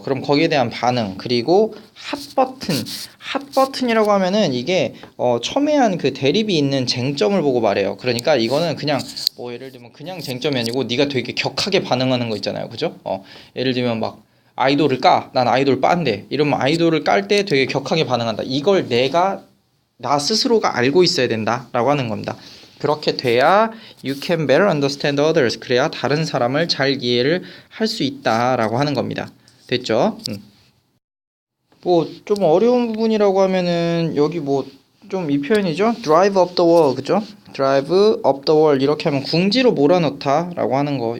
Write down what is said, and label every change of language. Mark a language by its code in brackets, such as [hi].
[ko] 그럼 거기에 대한 반응, 그리고 핫버튼이라고 하면은 이게 첨예한 그 대립이 있는 쟁점을 보고 말해요. 그러니까 이거는 그냥 예를 들면 그냥 쟁점이 아니고 네가 되게 격하게 반응하는 거 있잖아요. 그죠? 예를 들면 막 아이돌을 난 아이돌 빤데 이러면 아이돌을 깔 때 되게 격하게 반응한다. 이걸 나 스스로가 알고 있어야 된다라고 하는 겁니다. 그렇게 돼야 [en] you can better understand others. [ko] 그래야 다른 사람을 잘 이해를 할 수 있다라고 하는 겁니다. 됐죠? 좀 어려운 부분이라고 하면은 여기 좀 이 표현이죠? [en] drive up the wall. 그죠? drive up the wall [ko] 이렇게 하면 궁지로 몰아넣다라고 하는 거.